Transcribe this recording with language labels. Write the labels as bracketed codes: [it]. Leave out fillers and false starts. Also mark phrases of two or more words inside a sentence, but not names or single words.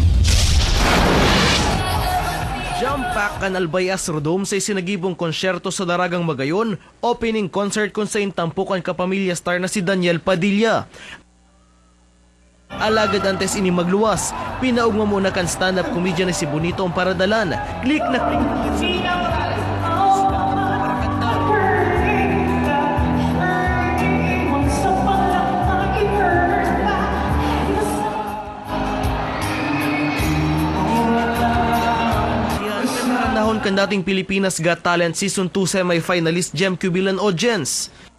[bik] Jam-pack kan Albay Astrodome sa isinagibong konsyerto sa Daragang Magayon, [en] opening concert [bik] kung sain tampukan kapamilya star na si Daniel Padilla. Alagad antes ini magluwas, pinaugma muna kan [en] stand-up comedian [bik] na si Bonito ang paradalan. Click na click na kan dating Pilipinas Got Talent Season 2 semi-finalist Jem Cubilan Audience.